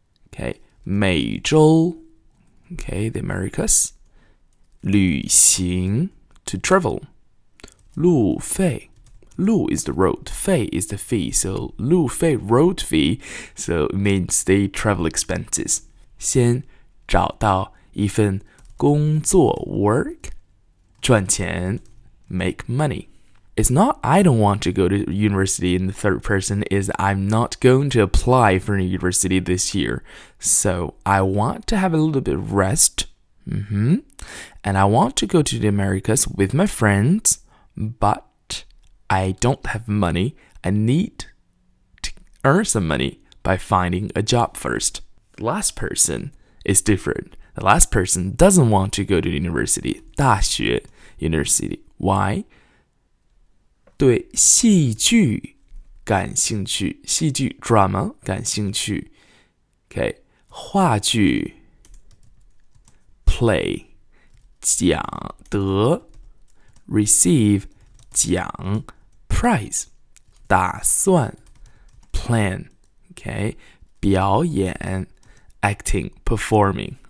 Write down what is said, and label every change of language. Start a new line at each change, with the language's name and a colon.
English: Okay, 美洲 okay, the Americas. 旅行 to travel. 路费 路 is the road, 费 is the fee, so 路费 road fee, so it means the travel expenses.
Chinese: 先找到一份工作 work, 赚钱
English: make money. It's not I don't want to go to university in the third person, is I'm not going to apply for a university this year. So I want to have a little bit of rest. And I want to go to the Americas with my friends, but I don't have money. I need to earn some money by finding a job first. The last person is different. The last person doesn't want to go to university.
Chinese: 大学 university.
English: Why?
Chinese: 对戏剧感兴趣，戏剧 drama 感兴趣。
English: Okay, 话剧 play 奖得 receive 奖 prize 打算 plan okay 表演 acting performing.